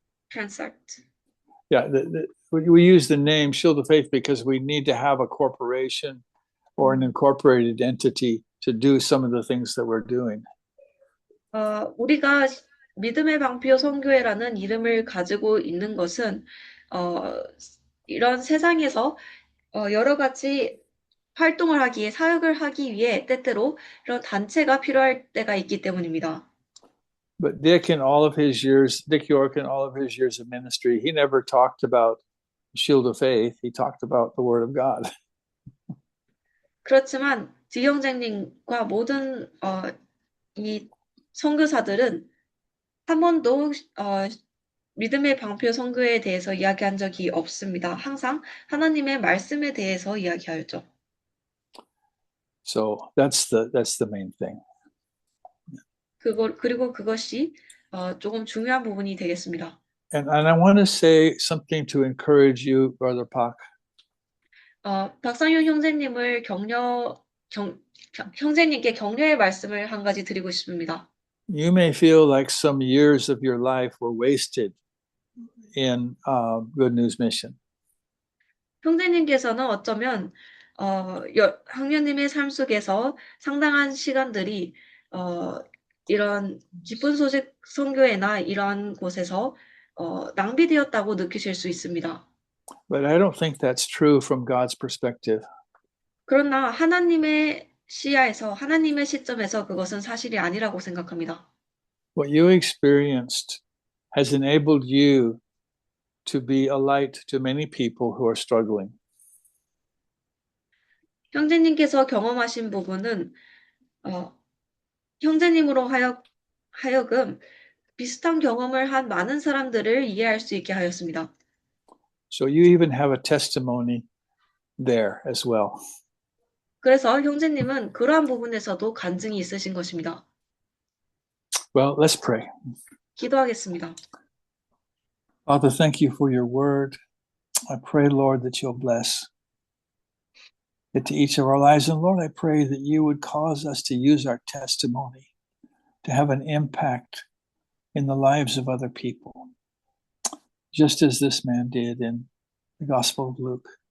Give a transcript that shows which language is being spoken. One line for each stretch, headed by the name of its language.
English: Transact. Yeah, we use the name Shield of Faith because we need to have a corporation or an incorporated entity to do some of the things that we're doing.
Korean: 우리가 믿음의 방패 선교회라는 이름을 가지고 있는 것은 이런 세상에서 여러 가지 활동을 하기에 사역을 하기 위해 때때로 이런 단체가 필요할 때가 있기 때문입니다.
English: But Dick York in all of his years of ministry, he never talked about Shield of Faith. He talked about the Word of God.
Korean: 그렇지만 디 형제님과 모든 이 선교사들은 한 번도 믿음의 방패 선교에 대해서 이야기한 적이 없습니다. 항상 하나님의 말씀에 대해서 이야기하였죠.
English: So that's the main thing.
Korean: 그리고 그것이 조금 중요한 부분이 되겠습니다.
English: And I want to say something to encourage you, Brother Pak.
Korean: 박상윤 형제님을 형제님께 격려의 말씀을 한 가지 드리고 싶습니다.
English: You may feel like some years of your life were wasted in Good News Mission.
Korean: 형제님께서는 어쩌면 학녀님의 삶 속에서 상당한 시간들이 이런 기쁜 소식 선교회나 이런 곳에서 낭비되었다고 느끼실 수 있습니다.
English: But I don't think that's true from God's perspective.
Korean: 그러나 하나님의 시야에서, 하나님의 시점에서 그것은 사실이 아니라고 생각합니다.
English: What you experienced has enabled you to be a light to many people who are struggling.
Korean: 형제님께서 경험하신 부분은 형제님으로 하여금 비슷한 경험을 한 많은 사람들을 이해할 수 있게 하였습니다.
English: So you even have a testimony there as well.
Korean: 그래서 형제님은 그러한 부분에서도 간증이 있으신 것입니다.
English: Well, let's pray.
Korean: 기도하겠습니다.
English: Father, thank you for your word. I pray, Lord, that you'll bless it to each of our lives. And Lord, I pray that you would cause us to use our testimony to have an impact in the lives of other people, just as this man did in the Gospel of Luke.